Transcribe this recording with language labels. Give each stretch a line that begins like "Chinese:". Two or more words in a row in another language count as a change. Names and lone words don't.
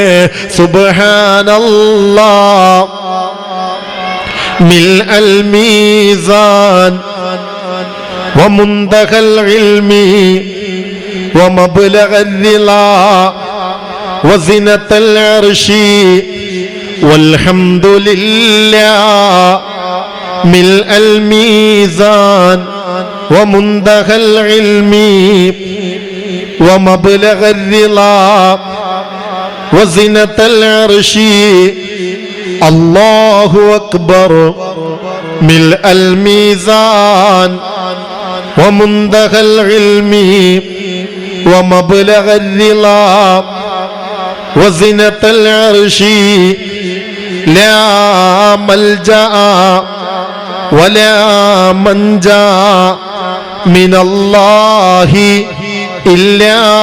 Arabic: سبحان الله ملء الميزان ومنتهى العلم ومبلغ الرضا وزنة العرش والحمد لله ملء الميزان ومنتهى العلم ومبلغ الرضا وزنة العرش الله أكبر ملء الميزان ومنتهى العلم ومبلغ الرضا وزنة العرش لا ملجأ ولا منجا من الله إلا